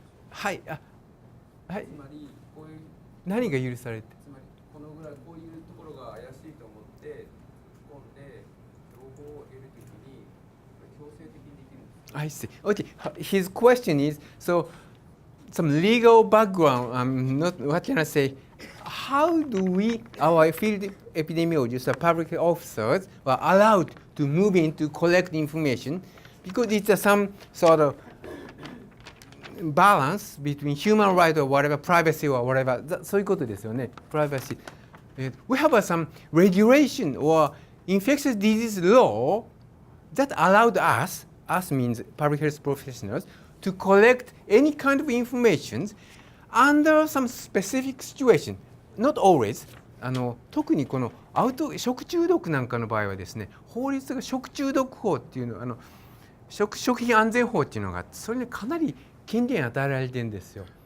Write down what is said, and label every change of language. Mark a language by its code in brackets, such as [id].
[ja] はい、はい。つまりこういう何が許されて？つまりこのぐらいこういうところが怪しいと思って突っ込んで情報を得るときに強制的にできるんです。 [en] I see. Okay. His question is so some legal background. What can I say? How do we, our field epidemiologists, the public officers, were allowed to move in to collect information because it's some sort of balance between human right or whatever, privacy or whatever. [ja] そういうことですよね。 [en] Privacy. We have some regulation or infectious disease law that allowed us means public health professionals, to collect any kind of information under some specific situation. Not always. [ja] 特にこの食中毒なんかの場合はですね、法律が食中毒法っていうの食品安全法っていうのがあって、それにかなり権限与えられてるんですよ。